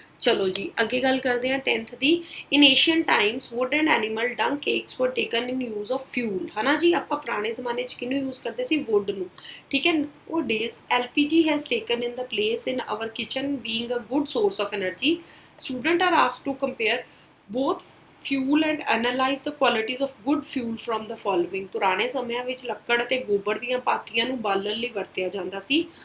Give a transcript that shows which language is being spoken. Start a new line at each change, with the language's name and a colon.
Punjabi: ਚਲੋ ਜੀ ਅੱਗੇ ਗੱਲ ਕਰਦੇ ਹਾਂ 10th ਦੀ।
English: in Asian times wood and animal dung cakes were taken in use of fuel,
Punjabi: ਹੈ ਨਾ ਜੀ। ਆਪਾਂ ਪੁਰਾਣੇ ਜ਼ਮਾਨੇ 'ਚ ਕਿਹਨੂੰ ਯੂਜ਼ ਕਰਦੇ ਸੀ? ਵੁੱਡ ਨੂੰ, ਠੀਕ ਹੈ।
English: ਉਹ days LPG has taken in the place in our kitchen being a good source of energy. Students are asked to compare both fuel and analyze the qualities of good fuel from the following।
Punjabi: ਪੁਰਾਣੇ ਸਮਿਆਂ ਵਿੱਚ ਲੱਕੜ ਅਤੇ ਗੋਬਰ ਦੀਆਂ ਪਾਥੀਆਂ ਨੂੰ ਬਾਲਣ ਲਈ ਵਰਤਿਆ ਜਾਂਦਾ ਸੀ।